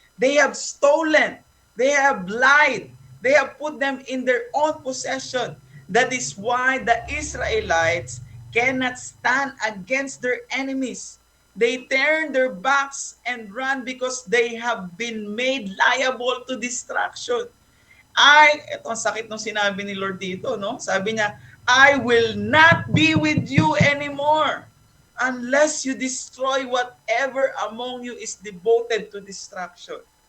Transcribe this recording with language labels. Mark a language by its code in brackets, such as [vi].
[en] They have stolen. They have lied. They have put them in their own possession. That is why the Israelites cannot stand against their enemies. They turn their backs and run because they have been made liable to destruction. [tl] Ito ang sakit nung sinabi ni Lord dito, no? Sabi niya, [en] I will not be with you anymore unless you destroy whatever among you is devoted to destruction.